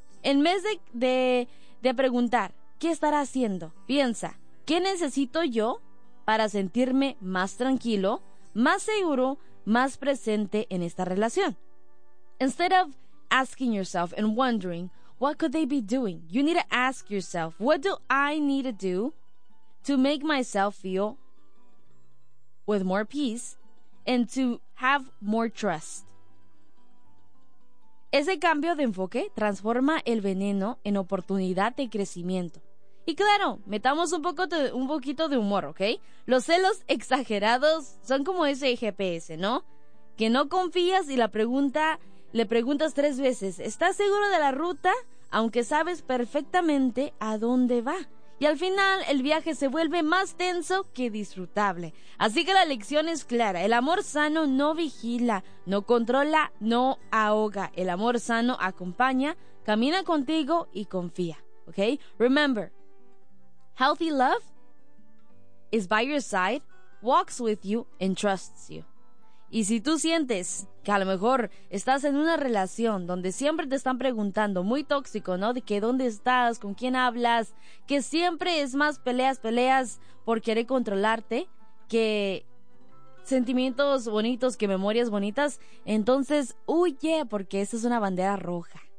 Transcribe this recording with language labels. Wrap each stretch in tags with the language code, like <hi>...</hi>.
<es>En vez de preguntar, ¿qué estará haciendo? Piensa, ¿qué necesito yo para sentirme más tranquilo, más seguro, más presente en esta relación?</es> <en>Instead of asking yourself and wondering, what could they be doing? You need to ask yourself, what do I need to do to make myself feel with more peace and to have more trust?</en> <es>Ese cambio de enfoque transforma el veneno en oportunidad de crecimiento. Y claro, metamos un poquito de humor, ¿ok? Los celos exagerados son como ese GPS, ¿no? Que no confías y le preguntas 3 veces, ¿estás seguro de la ruta? Aunque sabes perfectamente a dónde va. Y al final, el viaje se vuelve más tenso que disfrutable. Así que la lección es clara. El amor sano no vigila, no controla, no ahoga. El amor sano acompaña, camina contigo y confía.</es> <en>Okay? Remember, healthy love is by your side, walks with you, and trusts you.</en> <es>Y si tú sientes que a lo mejor estás en una relación donde siempre te están preguntando, muy tóxico, ¿no? De que dónde estás, con quién hablas, que siempre es más peleas por querer controlarte que sentimientos bonitos, que memorias bonitas, entonces huye porque esa es una bandera roja.</es>